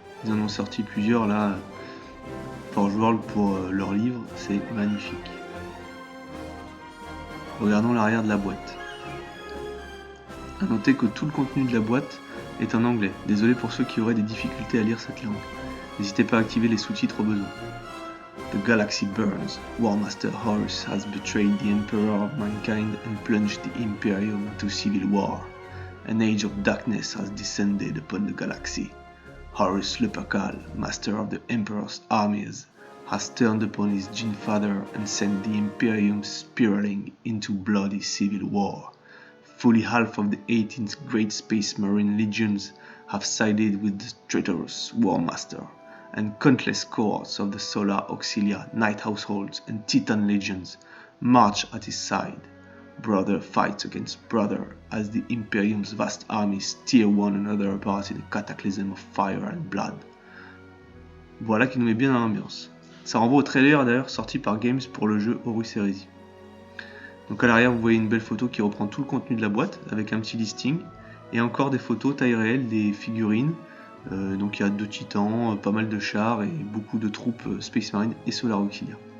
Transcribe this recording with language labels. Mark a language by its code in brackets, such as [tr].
[fr] Ils en ont sorti plusieurs là, Forge World pour leur livre, c'est magnifique. Regardons l'arrière de la boîte. A noter que tout le contenu de la boîte est en anglais. Désolé pour ceux qui auraient des difficultés à lire cette langue. N'hésitez pas à activer les sous-titres au besoin. [en] The galaxy burns. War Master Horus has betrayed the Emperor of Mankind and plunged the Imperium into civil war. An age of darkness has descended upon the galaxy. Horus Lupercal, master of the Emperor's armies, has turned upon his Jinn father and sent the Imperium spiraling into bloody civil war. Fully half of the 18th Great Space Marine Legions have sided with the traitorous War Master, and countless cohorts of the Solar Auxilia, Night Households, and Titan Legions march at his side. Brother fights against brother as the Imperium's vast armies tear one another apart in a cataclysm of fire and blood. [fr] Voilà qui nous met bien dans l'ambiance. Ça renvoie au trailer d'ailleurs sorti par Games pour le jeu Horus Heresy. Donc à l'arrière vous voyez une belle photo qui reprend tout le contenu de la boîte avec un petit listing et encore des photos taille réelle des figurines. Donc il y a 2 titans, pas mal de chars et beaucoup de troupes Space Marine et Solar Auxilia.